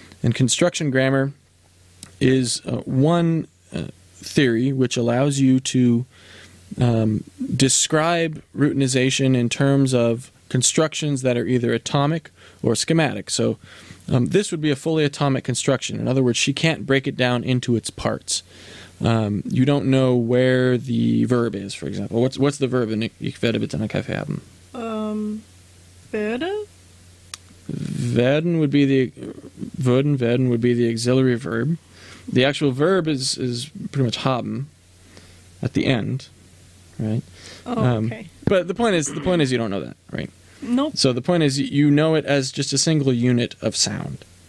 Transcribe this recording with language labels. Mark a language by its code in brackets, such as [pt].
[en] And construction grammar is one theory which allows you to describe routinization in terms of constructions that are either atomic or schematic. So this would be a fully atomic construction. In other words, she can't break it down into its parts. You don't know where the verb is, for example. What's the verb in [de] Ich werde bitte einen Kaffee haben? Werde? [en] Werden would be the auxiliary verb. The actual verb is pretty much haben at the end, right? Oh, okay. But the point is you don't know that, right? Nope. So the point is you know it as just a single unit of sound.